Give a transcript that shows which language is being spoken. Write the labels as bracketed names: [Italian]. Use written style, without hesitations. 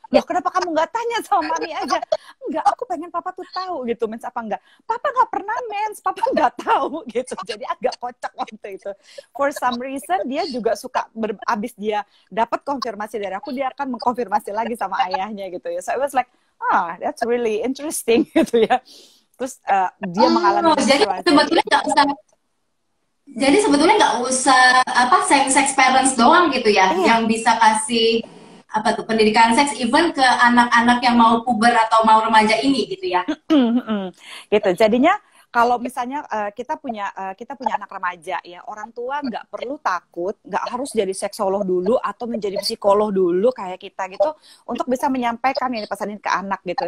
[Indonesian] Loh, kenapa kamu nggak tanya sama Mami aja? Enggak, aku pengen papa tuh tahu gitu, mens apa enggak. Papa nggak pernah mens, papa nggak tahu gitu. Jadi agak kocak waktu itu. [English] For some reason, [Indonesian] dia juga suka, abis dia dapat konfirmasi dari aku, dia akan mengkonfirmasi lagi sama ayahnya gitu ya. [English] So I was like, that's really interesting [Indonesian] gitu ya. Terus dia mengalami jadi sebetulnya nggak usah. Jadi sebetulnya nggak usah same-sex parents doang gitu ya, yang bisa kasih pendidikan seks [English] even [Indonesian] ke anak-anak yang mau puber atau mau remaja ini gitu ya. Gitu. Jadinya kalau misalnya kita punya anak remaja ya, orang tua nggak perlu takut, nggak harus jadi seksolog dulu atau menjadi psikolog dulu kayak kita gitu untuk bisa menyampaikan yang dipesanin ke anak gitu.